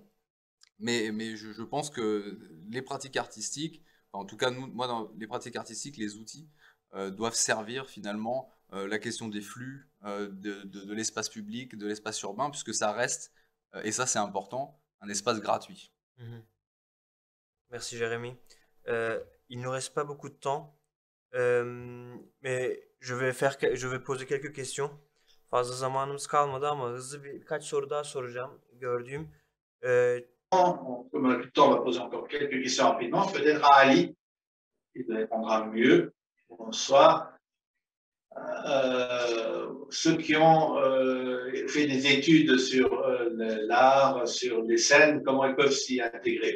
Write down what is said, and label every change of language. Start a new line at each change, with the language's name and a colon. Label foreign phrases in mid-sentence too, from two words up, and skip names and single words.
French: Mais je pense que les pratiques artistiques, enfin, en tout cas, moi, dans les pratiques artistiques, les outils doivent servir finalement la question des flux, de l'espace public, de l'espace urbain, puisque ça reste, et ça c'est important, un espace gratuit. Mhm. Merci Jérémy. Il ne nous reste pas beaucoup de temps, mais je vais poser quelques questions.
Turkish: Fazla zamanımız kalmadı ama hızlı birkaç soru daha soracağım gördüğüm.
French: Comme on a plus de temps, on va poser encore quelques questions rapidement. Peut-être à Ali, il répondra mieux. Bonsoir. Ceux qui ont fait des études sur l'art, sur les scènes, comment ils peuvent s'y intégrer?